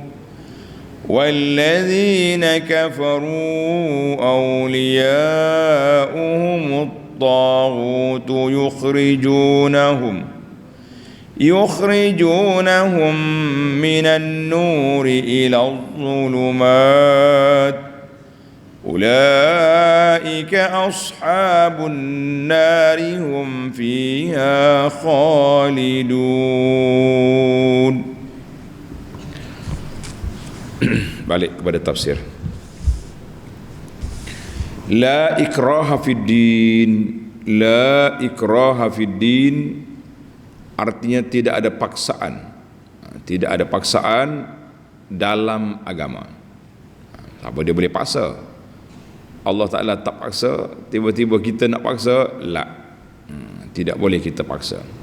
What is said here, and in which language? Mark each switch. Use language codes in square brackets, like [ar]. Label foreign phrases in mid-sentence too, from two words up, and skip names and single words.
[ar] والذين كفروا أولياؤهم الطاغوت يخرجونهم من النور إلى الظلمات أولئك أصحاب النار هم فيها خالدون. [ms] Balik kepada tafsir. [ar] لا إكراه في الدين. لا إكراه في الدين [ms] artinya tidak ada paksaan. Tidak ada paksaan dalam agama. Apa dia boleh paksa? Allah Ta'ala tak paksa, tiba-tiba kita nak paksa, tidak boleh kita paksa.